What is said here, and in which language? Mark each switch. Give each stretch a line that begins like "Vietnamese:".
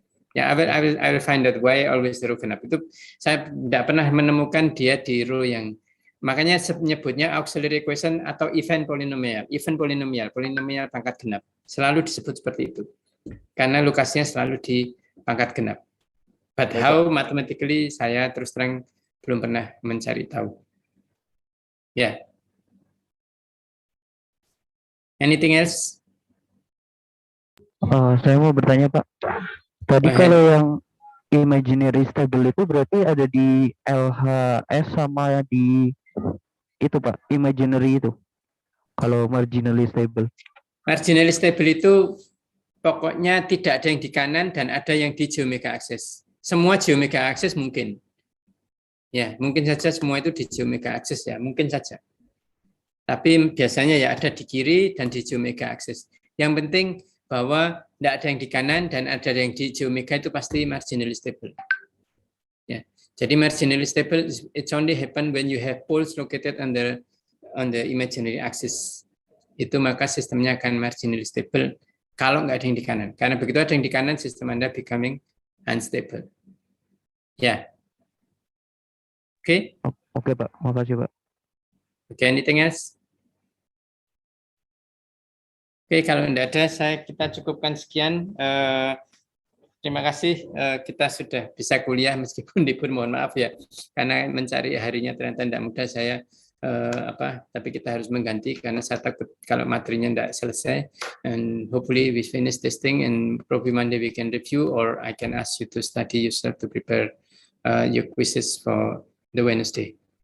English: Ya, I will find out why always row genap.
Indonesian: Itu saya tidak pernah menemukan dia di row yang, makanya menyebutnya auxiliary equation atau event polinomial pangkat genap. Selalu disebut seperti itu. Karena lokasinya selalu di pangkat genap.
English: But how mathematically
Indonesian: saya terus terang belum pernah mencari tahu. Ya.
English: Anything else?
Indonesian: Saya mau bertanya, Pak. Tadi kalau yang imaginary stable itu berarti ada di LHS sama di itu, Pak, imaginary itu. Kalau marginally stable. Marginally stable itu pokoknya tidak ada yang di kanan dan ada yang di geometric axis. Semua geometric axis mungkin. Ya, mungkin saja semua itu di geometric axis ya, mungkin saja. Tapi biasanya ya ada di kiri dan di geometric axis. Yang penting bahwa tidak ada yang di kanan dan ada yang di geometri itu pasti marginally stable. Ya. Jadi
English: marginally stable it's only happen when you have poles located on the imaginary axis.
Indonesian: Itu maka sistemnya akan marginally stable kalau nggak ada yang di kanan. Karena begitu ada yang di kanan, sistem Anda
English: becoming unstable.
Indonesian: Ya. Oke? Oke, Pak. Makasih, Pak.
English: Oke, anything else?
Indonesian: Oke, kalau tidak ada, kita cukupkan sekian. Terima kasih, kita sudah bisa kuliah meskipun libur, mohon maaf ya, karena mencari harinya ternyata tidak mudah saya. Tapi kita harus mengganti karena saya takut kalau materinya tidak selesai.
English: And hopefully we finish this thing and probably Monday we can review, or I can ask you to study yourself to prepare your quizzes for the Wednesday.